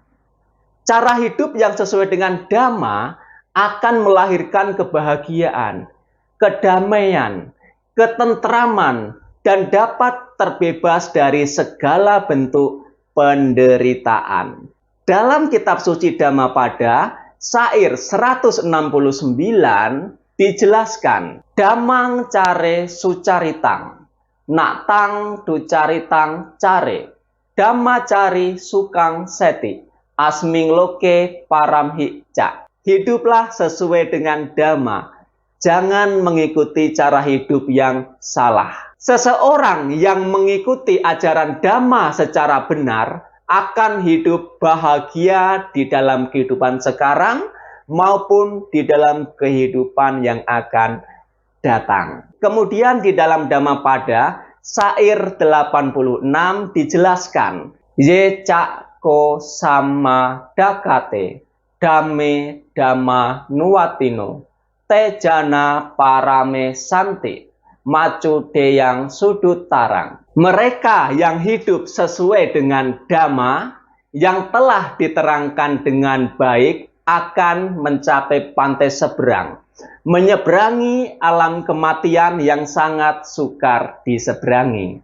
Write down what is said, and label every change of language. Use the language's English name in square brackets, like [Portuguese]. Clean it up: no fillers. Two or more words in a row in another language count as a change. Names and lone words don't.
[Indonesian] Cara hidup yang sesuai dengan Dhamma akan melahirkan kebahagiaan, kedamaian, ketentraman, dan dapat terbebas dari segala bentuk penderitaan. Dalam kitab suci Dhammapada, syair 169 dijelaskan, [Pali] Dhammang care sucaritang, naktang ducaritang care, Dhamma cari sukang seti, asming loke paramhicca. [Indonesian] Hiduplah sesuai dengan Dhamma, jangan mengikuti cara hidup yang salah. Seseorang yang mengikuti ajaran Dhamma secara benar akan hidup bahagia di dalam kehidupan sekarang maupun di dalam kehidupan yang akan datang. Kemudian di dalam Dhammapada, syair 86 dijelaskan, [Pali] Ye cakko sama dakate, dame dhamma nuwatino, te jana parame santi, macu deyang sudut tarang. [Indonesian] Mereka yang hidup sesuai dengan Dhamma yang telah diterangkan dengan baik akan mencapai pantai seberang, menyeberangi alam kematian yang sangat sukar diseberangi.